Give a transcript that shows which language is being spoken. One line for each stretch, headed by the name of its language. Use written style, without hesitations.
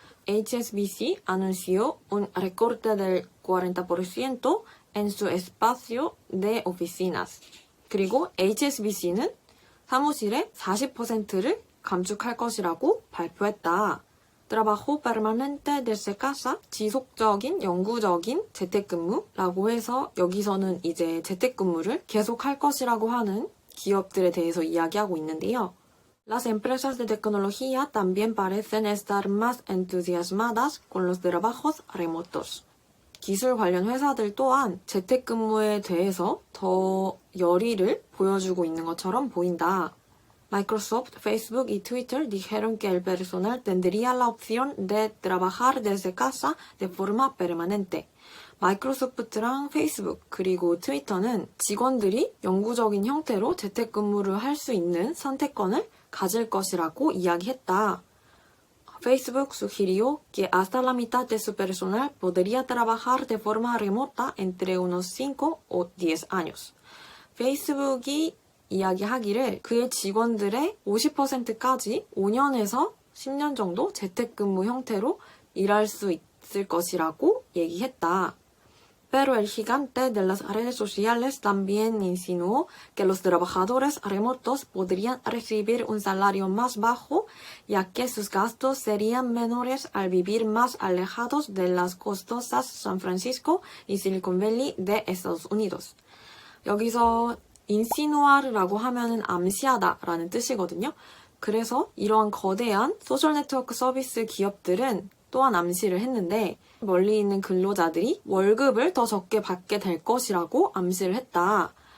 Spanish: HSBC anunció un recorte del 40% en su espacio de oficinas.
Korean: 그리고 HSBC는 사무실의 40%를 감축할 것이라고 발표했다.
Spanish: Trabajo permanente desde casa,
Korean: 지속적인 영구적인 재택근무라고 해서 여기서는 이제 재택근무를 계속할 것이라고 하는 기업들에 대해서 이야기하고 있는데요.
Spanish: Las empresas de tecnología también parecen estar más entusiasmadas con los trabajos remotos.
Korean: 기술 관련 회사들 또한 재택근무에 대해서 더 열의를 보여주고 있는 것처럼 보인다.
Spanish: Microsoft, Facebook y Twitter dijeron que el personal tendría la opción de trabajar desde casa de forma permanente.
Korean: 마이크로소프트랑 페이스북 그리고 트위터는 직원들이 영구적인 형태로 재택근무를 할 수 있는 선택권을 가질 것이라고 이야기했다.
Spanish: Facebook sugirió que hasta la mitad de su personal podría trabajar de forma remota entre unos 5 o 10 años.
Korean: 페이스북이 이야기하기를 그의 직원들의 50%까지 5년에서 10년 정도 재택근무 형태로 일할 수 있을 것이라고 얘기했다.
Spanish: Pero el gigante de las redes sociales también insinuó que los trabajadores remotos podrían recibir un salario más bajo, ya que sus gastos serían menores al vivir más alejados de las costosas San Francisco y Silicon Valley de Estados Unidos.
Korean: 여기서 인시누아르라고 하면은 암시하다라는 뜻이거든요. 그래서 이러한 거대한 소셜 네트워크 서비스 기업들은 또한 암시를 했는데 멀리 있는 근로자들이 월급을 더 적게 받게 될 것이라고 암시를 했다.